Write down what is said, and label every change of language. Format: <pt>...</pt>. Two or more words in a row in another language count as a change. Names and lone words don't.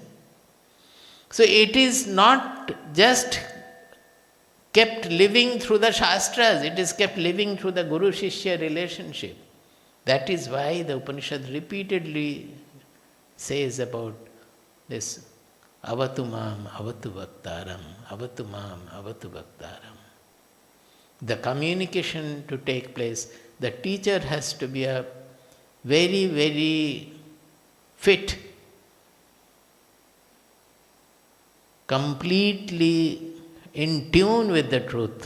<en>So it is not just kept living through the Shastras, it is kept living through the Guru-Shishya relationship. That is why the Upanishad repeatedly says about this</en> <sa>avatu mam, avatu bhaktaram, avatu mam, avatu bhaktaram.</sa> <en>The communication to take place, the teacher has to be a very, very fit, completely in tune with the truth.</en>